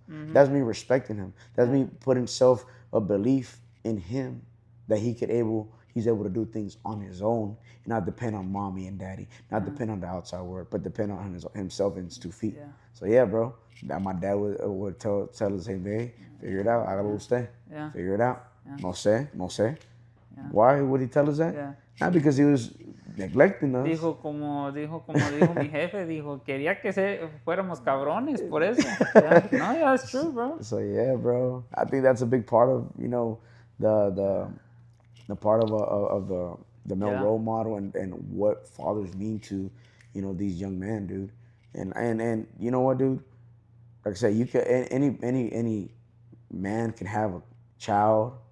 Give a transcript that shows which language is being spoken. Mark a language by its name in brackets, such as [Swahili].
[English] That's me respecting him. That's me putting a belief in him that he's able to do things on his own and not depend on mommy and daddy, not depend on the outside world, but depend on himself and his 2 feet. Yeah. So yeah, bro, that my dad would tell the same thing. Figure it out. [Spanish] Hágalo usted. [English] Yeah. Figure it out. Yeah. [Spanish] No sé. [English] Yeah. Why would he tell us that? Yeah. Not because he was neglecting us. [Spanish] Como dijo mi jefe, quería que fuéramos cabrones por eso. [English] Yeah. No, yeah, that's true, bro. So yeah, bro, I think that's a big part of the part of the male role model and what fathers mean to these young men, dude. And you know what, dude? Like I said, you can any man can have a child.